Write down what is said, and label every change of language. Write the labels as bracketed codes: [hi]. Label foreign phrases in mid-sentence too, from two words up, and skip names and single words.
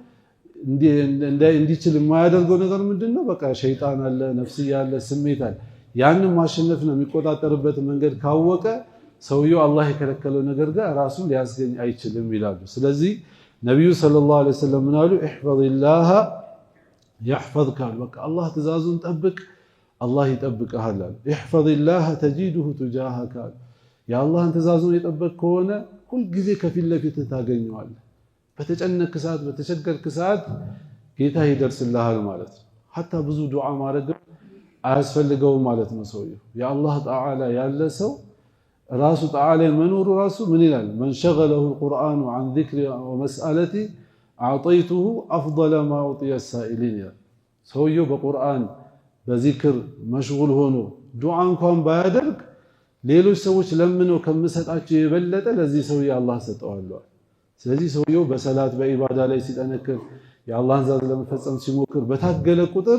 [am] እንዲችል የማያደርገው ነገር ምንድነው በቃ ሸይጣን አለ ነፍስያ አለ ስሜት አለ ያንን ማሸነፍ ነው የሚቆጣጠርበት መንገድ ካወቀ ሰውየው አላህ የከለከለው ነገር ጋር ራሱን ሊያስገኝ አይችልም ይላሉ ስለዚህ ነብዩ [ar] صلى الله عليه وسلم [am] ምናሉ [ar] احفظ الله يحفظك [am] በቃ አላህ ትእዛዙን ጠብቅ አላህ ይጠብቅሃል [ar] احفظ الله تجده تجاهك [am] የአላህን ትእዛዙን የጠበቅ ከሆነ ሁሉ ጊዜ ከፊት ለፊት ታገኘዋለህ በተጨነቅ ሰዓት በተቸገርክ ሰዓት ጌታ ይደርስልሃል ማለት ነው hatta ብዙ ዱዓ ማድረግ አያስፈልገውም ማለት ነው ሰውየው የአላህ ተዓላ ያለ ሰው ራሱ ተዓላ መኖሩ ራሱ ምን ይላል [ar] من شغله القرآن عن ذكر ومسألتي أعطيته أفضل ما أعطي السائلين [am] ሰውየው በቁርአን በዚክር መሽጉል ሆኖ ዱዓ እንኳን ባያደርግ ሌሎች ሰዎች ለምነው ከመሰጣቸው የበለጠ ለዚህ ሰው አላህ ሰጠዋል ስለዚህ ሰውየው በሰላት በኢባዳ ላይ ሲጠነክር የአላህን ትእዛዝ ለመፈጸም ሲሞክር በታገለ ቁጥር